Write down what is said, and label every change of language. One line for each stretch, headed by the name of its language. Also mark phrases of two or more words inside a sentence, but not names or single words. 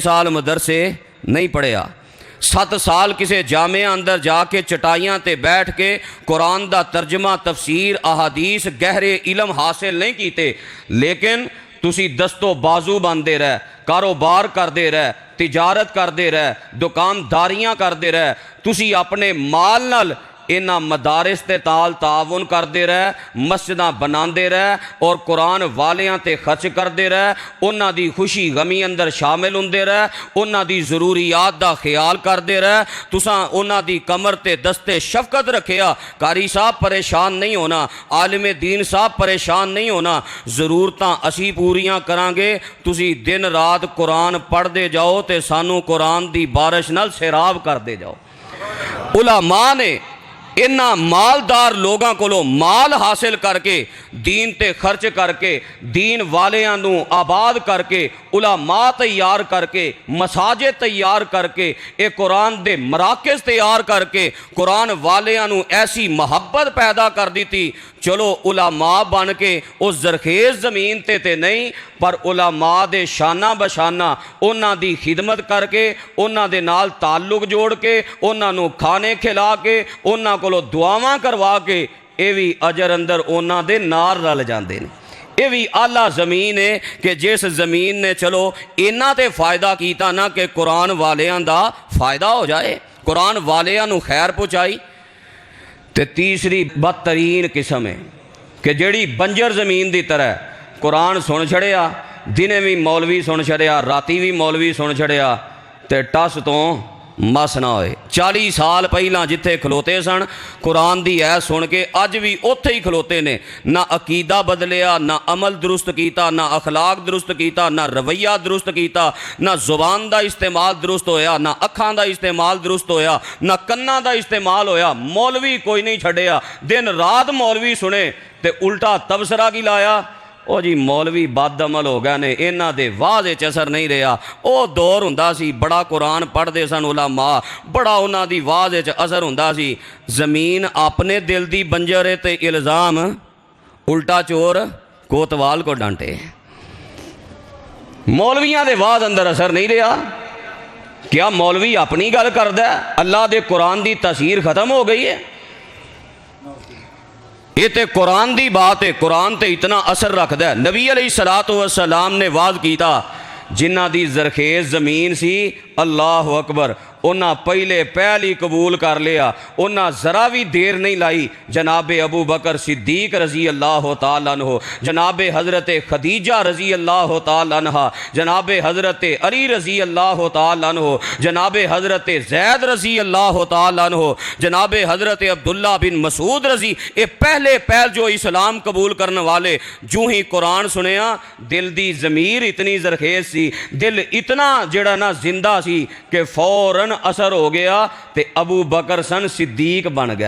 Punjabi: سال مدرسے نہیں پڑھیا، 7 سال کسے جامعہ اندر جا کے چٹائیاں تے بیٹھ کے قرآن دا ترجمہ، تفسیر، احادیث، گہرے علم حاصل نہیں کیتے، لیکن تسی دستو بازو باندھے رہے، کاروبار کر دے رہے، تجارت کر دے رہے، دکانداریاں کر دے رہے، تسی اپنے مال نال انہاں مدارس تے تال تعاون کر دے رہے، مسجداں بنان دے رہے اور قرآن والیاں تے خرچ کر دے رہے، انہاں دی خوشی غمی اندر شامل ہوندے رہے، انہاں دی ضروریات دا خیال کر دے رہے، تساں انہاں دی کمر تے دستے شفقت رکھیا، قاری صاحب پریشان نہیں ہونا، عالم دین صاحب پریشان نہیں ہونا، ضرورتاں اسی پوریاں کران گے، تسی دن رات قرآن پڑھ دے جاؤ تے سانو قرآن دی بارش نال سیراب کر دے جاؤ۔ علماء نے انہاں مالدار لوگاں کولو مال حاصل کر کے دین تے خرچ کر کے دین والیاں نو آباد کر کے علماء تیار کر کے مساجد تیار کر کے اے قرآن دے مراکز تیار کر کے قرآن والیاں نو ایسی محبت پیدا کر دیتی۔ چلو علماء بن کے اس زرخیز زمین تے نہیں پر علماء دے شانہ بشانہ انہاں دی خدمت کر کے انہاں دے نال تعلق جوڑ کے انہاں نو کھانے کھلا کے انہاں کولو دعاواں کروا کے اے وی اجر اندر انہاں دے نار رل جاندے نے۔ اے وی اعلیٰ زمین ہے کہ جس زمین نے چلو انہاں تے فائدہ کیتا نا کہ قرآن والیاں دا فائدہ ہو جائے، قرآن والیاں نو خیر پہنچائی۔ تے تیسری بدترین قسم ہے کہ جڑی بنجر زمین دی طرح قرآن سن چھڑیا، دنے بھی مولوی سن چھڑیا، راتی بھی مولوی سن چھڑیا تے ٹس تو مس نہ ہوئے۔ 40 سال پہلا جتھے کھلوتے سن قرآن دی ہے سن کے اج بھی اوتھے ہی کھلوتے نے، نہ عقیدہ بدلیا، نہ عمل درست کیتا، نہ اخلاق درست کیتا، نہ رویہ درست کیتا، نہ زبان دا استعمال درست ہویا، نہ اکھاں دا استعمال درست ہویا، نہ کناں دا استعمال ہویا۔ مولوی کوئی نہیں چھڑیا، دن رات مولوی سنے تے الٹا تبصرہ کی لایا، او جی مولوی بد عمل ہو گئے نے، انہاں دے واضح چ اثر نہیں رہا۔ او دور ہوندا سی بڑا قرآن پڑھ دے سن علماء، بڑا انہاں دی واضح چ اثر ہوندا سی۔ زمین اپنے دل دی بنجر ہے تے الزام
Urdu: الٹا چور کوتوال کو ڈانٹے۔
Punjabi: مولویاں دے واضح اندر اثر نہیں رہا۔ کیا مولوی اپنی گل کردا ہے؟ اللہ دے قرآن دی تاثیر ختم ہو گئی ہے۔ یہ تے قرآن دی بات ہے، قرآن تے اتنا اثر رکھدا ہے۔ نبی علیہ السلام نے واضح کیتا جنہ دی زرخیز زمین سی،
Arabic: اللہ اکبر،
Punjabi: انہاں پہلی قبول کر لیا، انہاں ذرا بھی دیر نہیں لائی۔ جناب ابو بکر صدیق
Arabic: رضی اللہ تعالیٰ عنہ،
Punjabi: جناب حضرت خدیجہ
Arabic: رضی اللہ تعالیٰ عنہ،
Punjabi: جناب حضرت علی
Arabic: رضی اللہ تعالیٰ عنہ،
Punjabi: جناب حضرت زید
Arabic: رضی اللہ تعالیٰ عنہ،
Punjabi: جناب حضرت عبداللہ بن مسعود رضی،
Urdu: یہ پہلے جو اسلام قبول کرنے والے
Punjabi: جو ہی قرآن سنیا دل دی ضمیر اتنی زرخیز سی، دل اتنا جڑا نا زندہ سی کہ فوراً اثر ہو گیا تے ابو بکر سن صدیق بن گئے۔